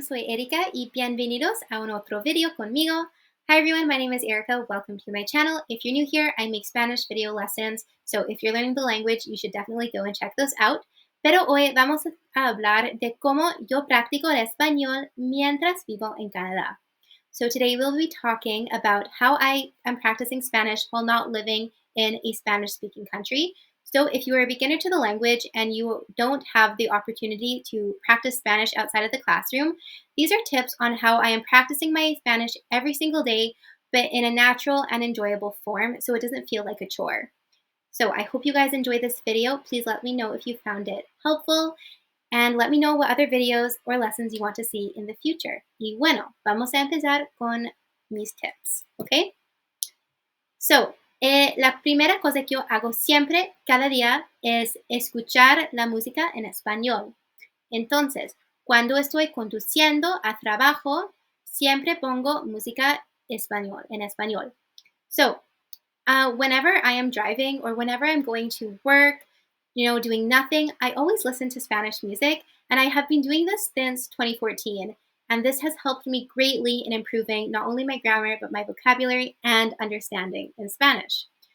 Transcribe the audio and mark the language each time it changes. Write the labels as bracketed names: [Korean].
[Spanish] Soy Erika y bienvenidos a un otro video conmigo. [English] Hi everyone, my name is Erica. Welcome to my channel. If you're new here, I make Spanish video lessons, so if you're learning the language, you should definitely go and check those out. [Spanish] Pero hoy vamos a hablar de cómo yo practico el español mientras vivo en Canadá. [English] So today we'll be talking about how I am practicing Spanish while not living in a Spanish-speaking country. So if you are a beginner to the language and you don't have the opportunity to practice Spanish outside of the classroom, these are tips on how I am practicing my Spanish every single day, but in a natural and enjoyable form so it doesn't feel like a chore. So I hope you guys enjoyed this video. Please let me know if you found it helpful and let me know what other videos or lessons you want to see in the future. [Spanish] Y bueno, vamos a empezar con mis tips, ¿ok? So, la primera cosa que yo hago siempre, cada día, es escuchar la música en español. Entonces, cuando estoy conduciendo a trabajo, siempre pongo música en español. [English] So, whenever I am driving or whenever I'm going to work, doing nothing, I always listen to Spanish music, and I have been doing this since 2014. And this has helped me greatly in improving not only my grammar, but my vocabulary and understanding in Spanish.